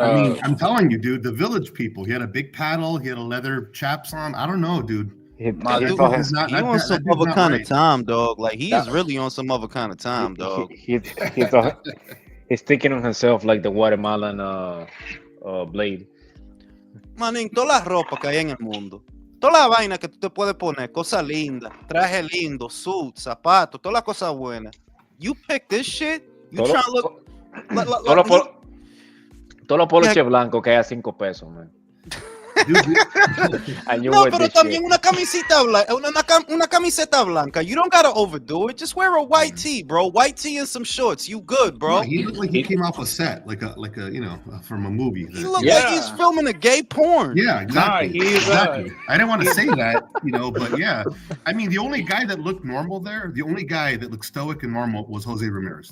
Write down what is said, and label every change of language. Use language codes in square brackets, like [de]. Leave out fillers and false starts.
[en] I mean, I'm telling you, dude, the Village People. He had a big paddle. He had a leather chaps on. I don't know, dude. He on some other kind of time, dog. Like he is really on some other kind of time, dog. He's thinking of himself like the Guatemalan Blade. [es] Manín, toda la ropa que hay en el mundo, toda la vaina que tú te puedes poner, cosas lindas, traje lindo, suit, zapatos, toda la cosa buena. [en] You pick this shit. You trying to look. [es] Todos los poloches blancos que hay a 5 pesos, man. No, pero también una camiseta blanca, una camiseta blanca. [en] You don't gotta overdo it. Just wear a white tee, bro. White tee and some shorts. You good, bro? No, he looked like he came off a set, like a from a movie. He looked like he's filming a gay porn. Yeah, exactly. Exactly. I didn't want to say that, but yeah. I mean, the only guy that looked normal there, the only guy that looked stoic and normal was Jose Ramirez.